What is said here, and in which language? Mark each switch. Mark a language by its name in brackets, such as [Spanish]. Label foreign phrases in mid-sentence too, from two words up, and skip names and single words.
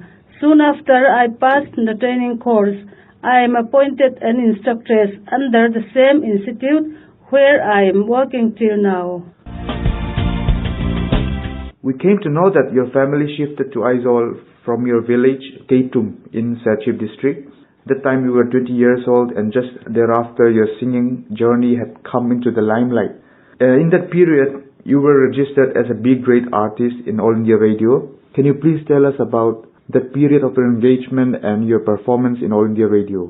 [English] Soon after I passed the training course, I am appointed an instructress under the same institute where I am working till now. We came to know that your family shifted to Aizawl from your village, Keitum, in Serchhip district. That time you were 20 years old and just thereafter your singing journey had come into the limelight. In that period, you were registered as a B-grade artist in All India Radio. Can you please tell us about that period of your engagement and your performance in All India Radio?